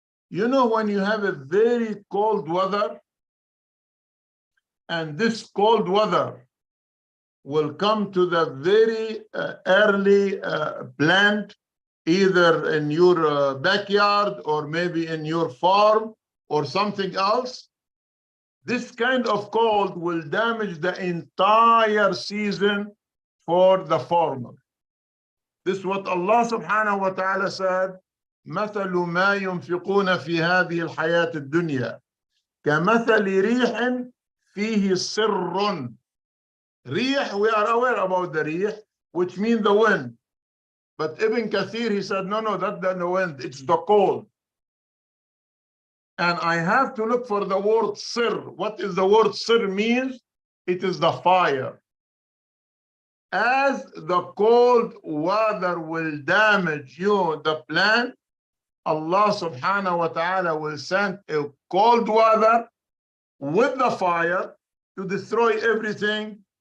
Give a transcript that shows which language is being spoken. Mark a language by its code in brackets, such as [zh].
[en] You know, when you have a very cold weather, and this cold weather will come to the very early plant, either in your backyard or maybe in your farm or something else. This kind of cold will damage the entire season for the farmer. This is what Allah subhanahu wa ta'ala said, [ar] مثل ما ينفقون في هذه الحياة الدنيا كمثل ريح فيه سر. [en] ريح, we are aware about the ريح, which means the wind. But Ibn Kathir, he said, no, that's not the wind, it's the cold. And I have to look for the word sir. What is the word sir means? It is the fire. As the cold weather will damage you, the plant, Allah subhanahu wa ta'ala will send a cold weather with the fire to destroy everything.